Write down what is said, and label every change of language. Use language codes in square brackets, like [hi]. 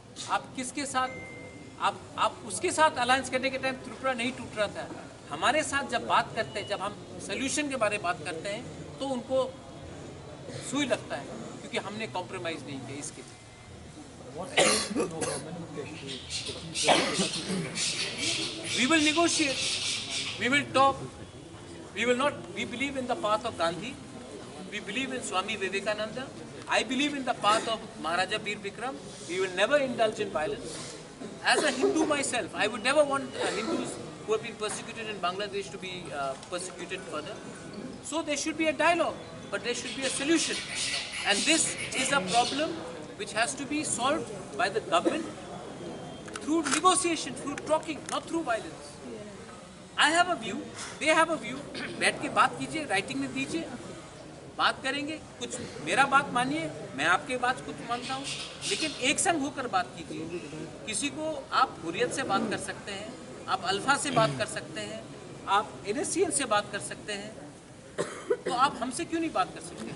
[hi] आप किसके साथ, आप उसके साथ अलायंस करने के टाइम त्रिपुरा नहीं टूट रहा था। हमारे साथ जब बात करते हैं, जब हम सोल्यूशन के बारे में बात करते हैं, तो उनको सुई लगता है, क्योंकि हमने कॉम्प्रोमाइज़ नहीं किया इसके लिए। [en] We will negotiate, we will talk, we will not, we believe in the path of Gandhi, we believe in Swami Vivekananda, I believe in the path of Maharaja Bir Bikram. We will never indulge in violence. As a Hindu myself, I would never want Hindus who have been persecuted in Bangladesh to be persecuted further. So there should be a dialogue, but there should be a solution. And this is a problem which has to be solved by the government through negotiation, through talking, not through violence. I have a view, they have a view. [hi] बैठ के बात कीजिए, writing में दीजिए, बात करेंगे। कुछ मेरा बात मानिए, मैं आपके बात कुछ मानता हूँ, लेकिन एक संग होकर बात कीजिए। किसी को आप हुर्रियत से बात कर सकते हैं, आप अल्फा से बात कर सकते हैं, आप NSCN से बात कर सकते हैं, तो आप हमसे क्यों नहीं बात कर सकते?